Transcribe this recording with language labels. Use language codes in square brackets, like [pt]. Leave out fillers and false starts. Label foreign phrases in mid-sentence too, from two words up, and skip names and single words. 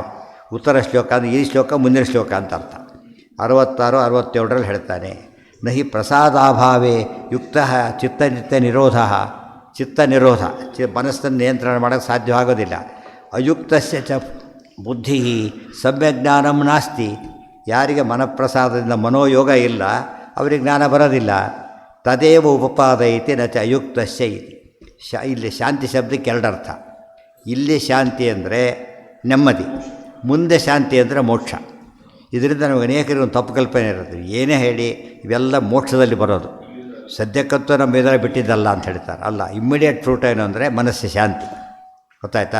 [kn] ಉತ್ತರ ಶ್ಲೋಕ ಅಂದರೆ ಈ ಶ್ಲೋಕ ಮುಂದಿನ ಶ್ಲೋಕ ಅಂತ ಅರ್ಥ. 66, 67ರಲ್ಲಿ ಹೇಳ್ತಾನೆ, [sa] ನಹಿ ಪ್ರಸಾದಾಭಾವೇ ಯುಕ್ತ ಚಿತ್ತ ನಿರೋಧ. [kn] ಚಿತ್ತ ನಿರೋಧ, ಮನಸ್ಸನ್ನು ನಿಯಂತ್ರಣ ಮಾಡೋಕ್ಕೆ ಸಾಧ್ಯವಾಗೋದಿಲ್ಲ. [sa] ಅಯುಕ್ತಸ್ಯ ಚ ಬುದ್ಧಿ ಸಮ್ಯಜ್ಞಾನಂ ನಾಸ್ತಿ, [kn] ಯಾರಿಗೆ ಮನಪ್ರಸಾದದಿಂದ ಮನೋಯೋಗ ಇಲ್ಲ ಅವರಿಗೆ ಜ್ಞಾನ ಬರೋದಿಲ್ಲ. [sa] ತದೇವ ಉಪಪಾದಯತಿ ನ ಚ ಅಯುಕ್ತಸ್ಯ ಇತಿ. [kn] ಇಲ್ಲಿ ಶಾಂತಿ ಶಬ್ದಕ್ಕೆ ಎರಡರ್ಥ. ಇಲ್ಲಿ ಶಾಂತಿ ಅಂದರೆ ನೆಮ್ಮದಿ, ಮುಂದೆ ಶಾಂತಿ ಅಂದರೆ ಮೋಕ್ಷ. ಇದರಿಂದ ನಮಗೆ ಅನೇಕರಿಗೆ ಒಂದು ತಪ್ಪು ಕಲ್ಪನೆ ಇರುತ್ತೆ. ಏನೇ ಹೇಳಿ ಇವೆಲ್ಲ ಮೋಕ್ಷದಲ್ಲಿ ಬರೋದು, ಸದ್ಯಕ್ಕಂತೂ ನಮ್ಮ ಇದರ ಬಿಟ್ಟಿದ್ದಲ್ಲ ಅಂತ ಹೇಳ್ತಾರೆ. ಅಲ್ಲ, [en] immediate fruit [kn] ಏನು ಅಂದರೆ ಮನಸ್ಸು ಶಾಂತಿ, ಗೊತ್ತಾಯ್ತಾ.